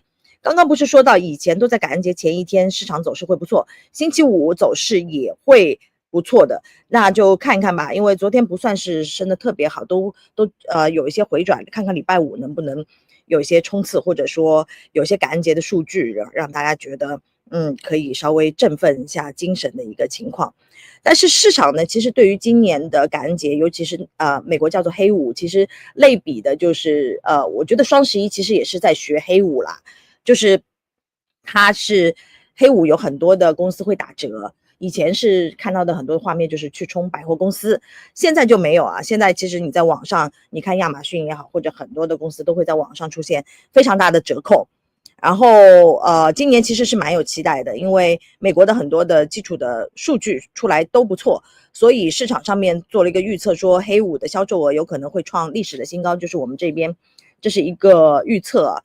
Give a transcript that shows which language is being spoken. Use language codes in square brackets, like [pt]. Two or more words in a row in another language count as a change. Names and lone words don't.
[zh] 剛剛不是說到以前都在感恩節前一天市場走勢會不錯，星期五走勢也會不錯的，那就看一看吧，因為昨天不算是升得特別好，都有一些回轉，看看禮拜五能不能有一些衝刺，或者說有些感恩節的數據讓大家覺得可以稍微振奮一下精神的一個情況。但是市場呢，其實對於今年的感恩節，尤其是美國叫做黑五，其實類比的就是我覺得雙11 其實也是在學黑五啦，就是它是黑五有很多的公司會打折，以前是看到的很多畫面就是去衝百貨公司，現在就沒有啊。現在其實你在網上，你看亞馬遜也好，或者很多的公司都會在網上出現非常大的折扣。然後今年其實是蠻有期待的，因為美國的很多的基礎的數據出來都不錯，所以市場上面做了一個預測，說黑五的銷售額有可能會創歷史的新高，就是我們這邊這是一個預測。